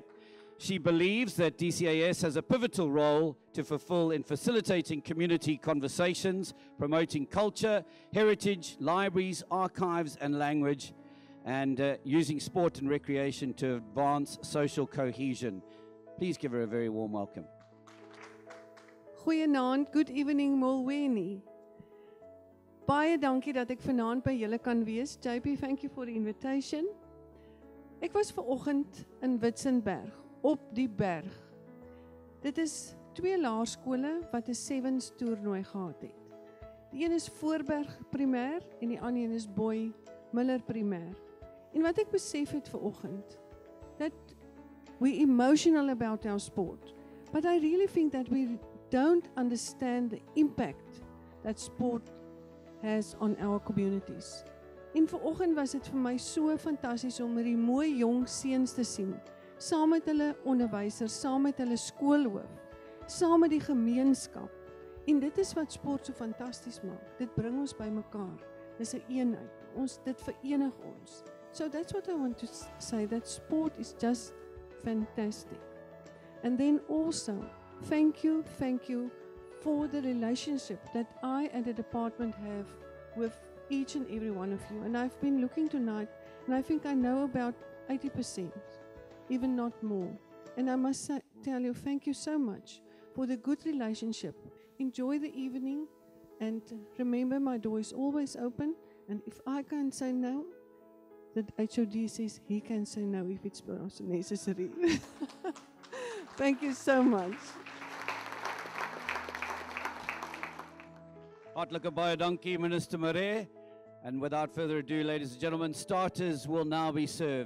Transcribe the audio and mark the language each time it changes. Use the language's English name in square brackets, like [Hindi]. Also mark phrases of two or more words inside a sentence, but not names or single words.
[English] She believes that DCAS has a pivotal role to fulfill in facilitating community conversations, promoting culture, heritage, libraries, archives and language, and using sport and recreation to advance social cohesion. Please give her a very warm welcome. Goeienaand, good evening Molweni. [Afrikaans] Baie dankie dat ek vanaand by julle kan wees. JP, [English] thank you for the invitation. [Afrikaans] Ek was vanoggend in Witzenberg, op die berg. Dit is 2 laerskole wat 'n sevens toernooi gehad het. Die een is Voorberg Primêr en die ander een is Boy Miller Primêr. En wat ek besef het vanoggend, [English] that we're emotional about our sport, but I really think that we don't understand the impact that sport has on our communities. [Afrikaans] En vanoggend was dit vir my so fantasties om hierdie mooi jong seuns te sien, saam met hulle onderwysers, saam met hulle skoolhoof, saam met die gemeenskap. En dit is wat sport so fantasties maak. Dit bring ons bymekaar. Dis 'n eenheid. Dit verenig ons. [English] So that's what I want to say, that sport is just fantastic. And then also, thank you for the relationship that I and the department have with each and every one of you. And I've been looking tonight, and I think I know about 80%, even not more. And I must tell you, thank you so much for the good relationship. Enjoy the evening, and remember my door is always open. And if I can't say no, the HOD says he can say no if it's necessary. Thank you so much. [Afrikaans] Hartlike baie dankie, Minister Murray. [English] And without further ado, ladies and gentlemen, starters will now be served.